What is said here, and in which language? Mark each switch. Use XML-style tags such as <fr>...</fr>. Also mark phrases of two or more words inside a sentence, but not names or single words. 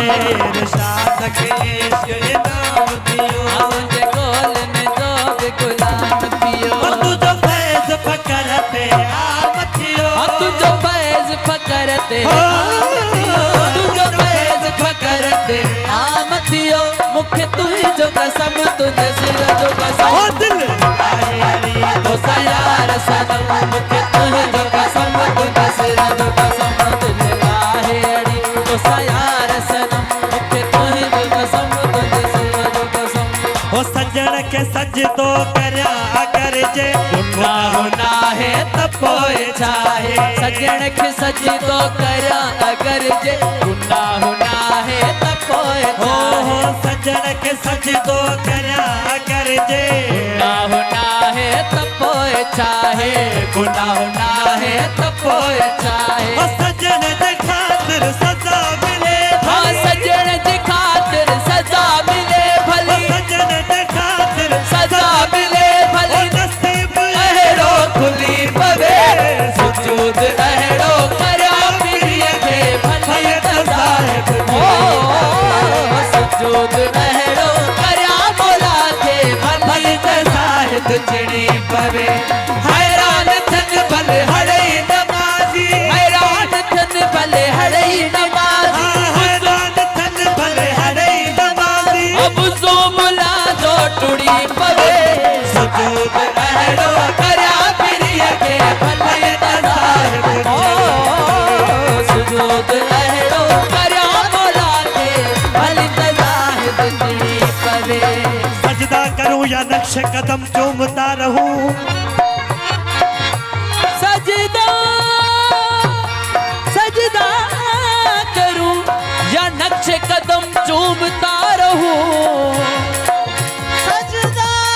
<sd>इरशाद के इश्क इनाम थियो तुझे गोलन जो बि गुलाम थियो तुझो फैज़ फकर पे आम थियो तुझो फैज़ फकर ते तुझो फैज़ फकर ते आम थियो मुखे तू ही जो कसम तुझे सिर जो कसम ओ दिल आहे अड़ी तो सयार सनम मुखे तू ही जो कसम तुझे सिर जो कसम दिल आहे अड़ी तो सयार सनम मुखे तू ही जो कसम तुझे सिर जो कसम ओ सजण के सजदो करया अगर जे गुनाह ना है त पोए चाहे सजण के सजदो करया अगर जे गुनाह ना है त पोए हो चाहे सजण के सजदो करया अगर जे गुनाह ना है त पोए चाहे गुनाह ना है त पोए चाहे ओ सजण जे खातिर सजा मिले हाँ सजण जे खातिर सजा मिले भली सजण जे खातिर सजा मिले ओ भली नसीब अहड़ो खुली पवे सुजूद अहड़ो करया पीरीअ खे भली तज़ाहिद ओ सुजूद अहड़ो करया मौला खे भली तज़ाहिद चिड़ी पवे हैरान थन भले हड़ई नमाज़ी हैरान थन भले हड़ई नमाज़ी हैरान थन भले हड़ई नमाज़ी अब जो मुला जो टुड़ी पवे सुजूद अहड़ो करया पीरीअ खे भली तज़ाहिद ओ सुजूद अहड़ो करया मौला खे भली तज़ाहिद चिड़ी पवे</sd> <ur>سجدہ کروں یا نقش قدم چومتا رہوں سجدہ سجدہ کروں یا نقش قدم چومتا رہوں سجدہ</ur>